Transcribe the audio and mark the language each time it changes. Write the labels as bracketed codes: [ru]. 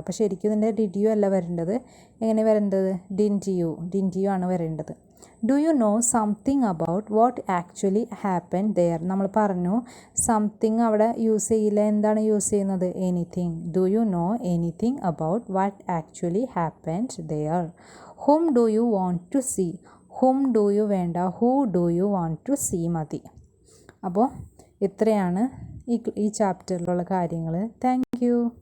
[ml] അപ്പോൾ ശരിക്കും ഇതിൻ്റെ ഡിഡ് യു അല്ല വരേണ്ടത്, എങ്ങനെ വരേണ്ടത്, ഡിൻറ്റ് യു ആണ് വരേണ്ടത്. [en] Do you know something about what actually happen there. [ml] നമ്മൾ പറഞ്ഞു സംതിങ് അവിടെ യൂസ് ചെയ്യില്ല, എന്താണ് യൂസ് ചെയ്യുന്നത്, anything. [en] Do you know anything about what actually happened there. whom do you want to see. whom do you വേണ്ട, who do you want to see മതി. [ml] അപ്പോൾ ഇത്രയാണ് ഈ ചാപ്റ്ററിലുള്ള കാര്യങ്ങൾ. Thank you.